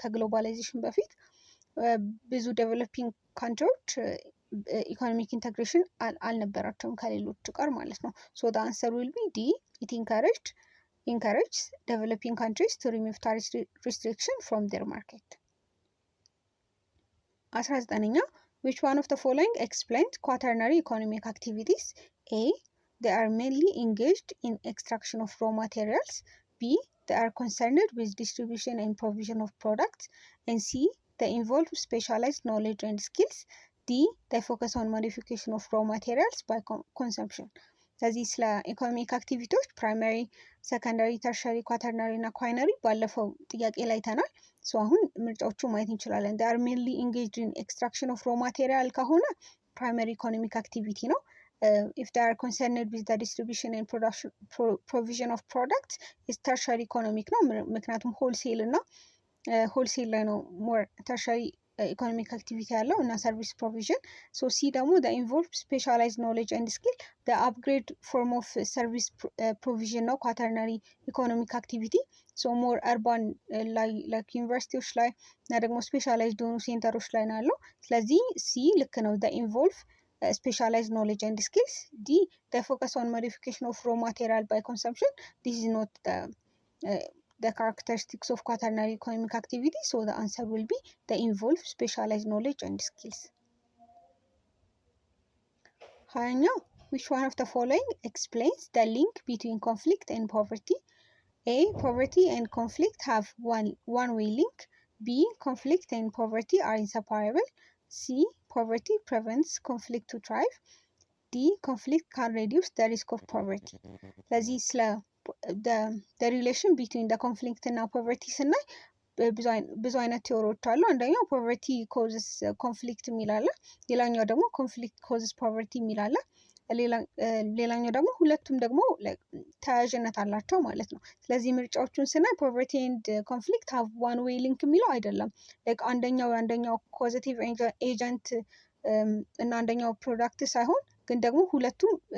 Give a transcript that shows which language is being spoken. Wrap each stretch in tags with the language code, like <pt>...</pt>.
<am>ከግሎባላይዜሽን በፊት ብዙ ዴቨሎፒንግ ካንትሪዎች ኢኮኖሚክ ኢንተግሬሽን አልነበራቸውም ከሌሎቹ ጋር ማለት ነው።</am> <en>ሶ ዘ አንሰር ዊል ቢ ዲ ኢት encourages developing countries to remove tariff restriction from their market. 19ኛ which one of the following explains quaternary economic activities? A they are mainly engaged in extraction of raw materials. B they are concerned with distribution and provision of products, and C, they involve specialized knowledge and skills, D, they focus on modification of raw materials by consumption።</en> <am>ስለዚህ ስለ ኢኮኖሚክ አክቲቪቲዎች ፕራይመሪ፣ ሰከንዳሪ፣ ተርሸሪ፣ ኳተርናሪ እና ኳይነሪ ባለፈው ጥያቄ ላይ አይተናል። አሁን ምርጫዎቹ ማየት እንችላለን።</am> <en>they are mainly engaged in extraction of raw material ከሆነ ፕራይመሪ ኢኮኖሚክ አክቲቪቲ ነው። if they are concerned with the distribution and production provision of products is tertiary economic ነው። ምክንያቱም ሆልሴል እና</en> <am>ሆልሴል ላይ ነው ሞር ተርሸሪ ኢኮኖሚክ አክቲቪቲ ያለው እና ሰርቪስ ፕሮቪዥን። ሲ ደግሞ ኢንቮልቭ ስፔሻላይዝድ ኖሌጅ ኤንድ ስኪል አፕግሬድ ፎርም ኦፍ ሰርቪስ ፕሮቪዥን ነው ኳተርናሪ ኢኮኖሚክ አክቲቪቲ። ሞር አርባን ላይ ላይክ ዩኒቨርሲቲዎች ላይ እና ደግሞ ስፔሻላይዝድ የሆኑ ሴንተሮች ላይ ነው ያለው። ስለዚህ ሲ ልክ ነው። ኢንቮልቭ</am> <en>specialized knowledge and skills. D, they focus on modification of raw material by consumption. This is not the characteristics of quaternary economic activity, so the answer will be they involve specialized knowledge and skills. Now, which one of the following explains the link between conflict and poverty? A, poverty and conflict have one-way link. B, conflict and poverty are inseparable. C, poverty prevents conflict to thrive. D, conflict can reduce the risk of poverty.</en> <am>ስለዚህ ስለ the relation between the conflict እና poverty ስናይ ብዙ አይነት ቲዎሪዎች አሉ። አንደኛው</am> <en>poverty causes conflict</en> <am>የሚል አለ። ሌላኛው ደግሞ</am> <en>conflict causes poverty</en> <am>የሚል አለ። ሌላኛው ደግሞ ሁለቱም ደግሞ ተያያዥነት አላቸው ማለት ነው። ስለዚህ ምርጫዎቹን ስናይ ፖቨርቲ ኤንድ ኮንፍሊክት ሃቭ ዋን ዌይ ሊንክ የሚለው አይደለም። አንደኛው ፖዚቲቭ ኤጀንት እና አንደኛው ፕሮዳክት ሳይሆን ግን ደግሞ ሁለቱም</am>